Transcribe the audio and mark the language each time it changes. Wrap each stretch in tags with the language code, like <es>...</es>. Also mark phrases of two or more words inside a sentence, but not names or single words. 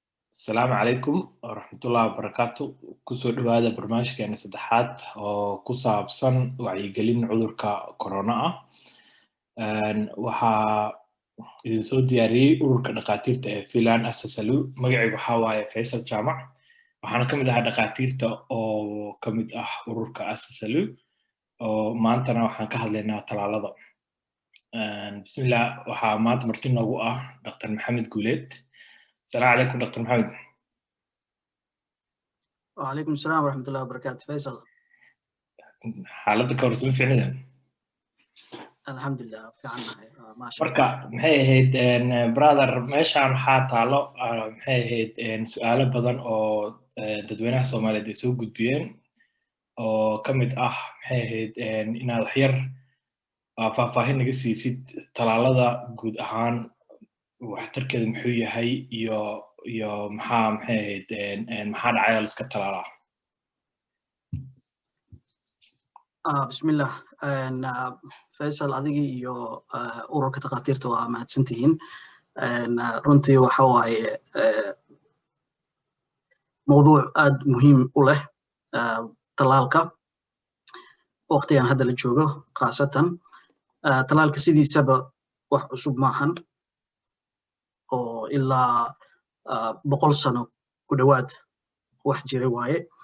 <ar>السلام عليكم ورحمة الله وبركاته</ar> <so>kusoo dhawaada barnaamijkeena saddexaad oo ku saabsan wacyigelin cudurka corona ah waxaa idin soo diyaariyey ururka dhaqaatiirta ee Filan Asasalu magacaygu waxaa waaye Faisal Jaamac waxaana ka mid ahaa dhaqaatiirta oo ka mid ah ururka Asasalu oo maantana waxaan ka hadlaynaa talaalada bismillah waxaa maanta marti noogu ah Dr. Maxamed Guuleed.</so> <ar>السلام عليكم دكتور محمد. وعليكم السلام ورحمة الله وبركاته فيصل. حالتك ورسمي في عندنا. الحمد لله في عنا ما شاء الله.</ar> <so>مركا maxay ahayd brother meeshaan waxaa taalo maxay ahayd su'aalo badan oo dadweynaha Soomaaliyeed ay soo gudbiyeen oo ka mid ah maxay ahayd inaad wax yar faahfaahin naga siisid talaalada guud ahaan waxtarkeedu muxuu yahay iyo maxay ahayd maxaa dhacay oo iska talaalaa</so> <ar>بسم الله</ar> <so>فيصل adigi iyo ururka dhaqaatiirta waa mahadsantihiin runtii waxa waaye mowduuc aad muhiim u leh talaalka waqtigan hadda la joogo khaasatan talaalka sidiisaba wax cusub maahan oo ilaa 100 sano ku dhawaad wax jira waaye</so>